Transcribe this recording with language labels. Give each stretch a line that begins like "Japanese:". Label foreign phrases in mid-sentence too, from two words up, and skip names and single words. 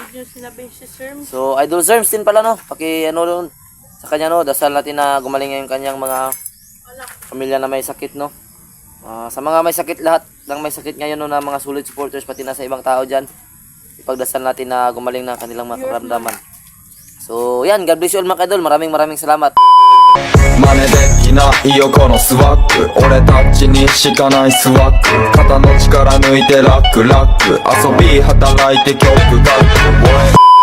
Filipino: So Idol Zerms din pala no, paki ano doon sa kanya no, dasal natin na gumaling yung kanyang mga pamilya na may sakit no. Sa mga may sakit, lahat ng may sakit ngayon no, na mga
English: solid supporters
Filipino: pati na sa ibang tao dyan, ipagdasal natin na gumaling na kanilang mga karamdaman. So, yan.
English: God bless you all
Filipino: mga idol. Maraming salamat.
Japanese: 真似できないよこのスワッグ俺たちにしかないスワッグ肩の力抜いてラックラック遊び働いて曲書く